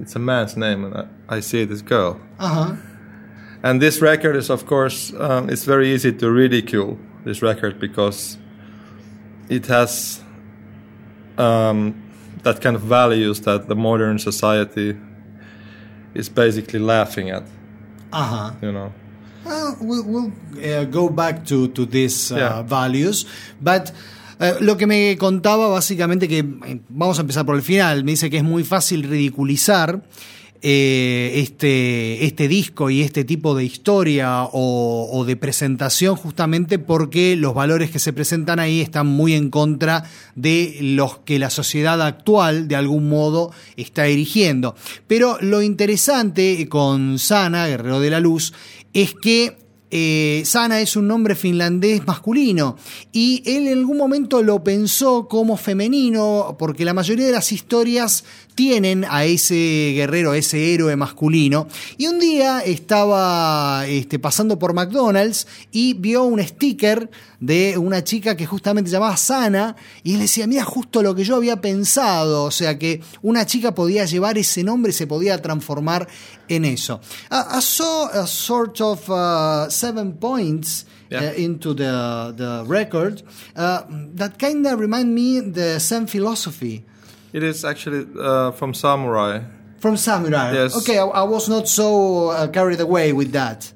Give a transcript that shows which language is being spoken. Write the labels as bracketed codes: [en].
[en] It's a man's name, and I see this girl. And this record is, of course, it's very easy to ridicule this record because it has that kind of values that the modern society is basically laughing at. You know. Well, we'll go back to these values, but... [es] lo que me contaba básicamente que vamos a empezar por el final, me dice que es muy fácil ridiculizar este disco y este tipo de historia o de presentación justamente porque los valores que se presentan ahí están muy en contra de los que la sociedad actual de algún modo está erigiendo. Pero lo interesante con Sana, Guerrero de la Luz, es que Sana es un nombre finlandés masculino y él en algún momento lo pensó como femenino porque la mayoría de las historias tienen a ese guerrero, a ese héroe masculino. Y un día estaba pasando por McDonald's y vio un sticker de una chica que justamente se llamaba Sana y él decía, mira, justo lo que yo había pensado, o sea que una chica podía llevar ese nombre y se podía transformar en eso. [en] I saw a sort of 7 points into the record that kind of remind me the same philosophy. It is actually from Samurai. From Samurai. Yes. Okay, I was not so carried away with that.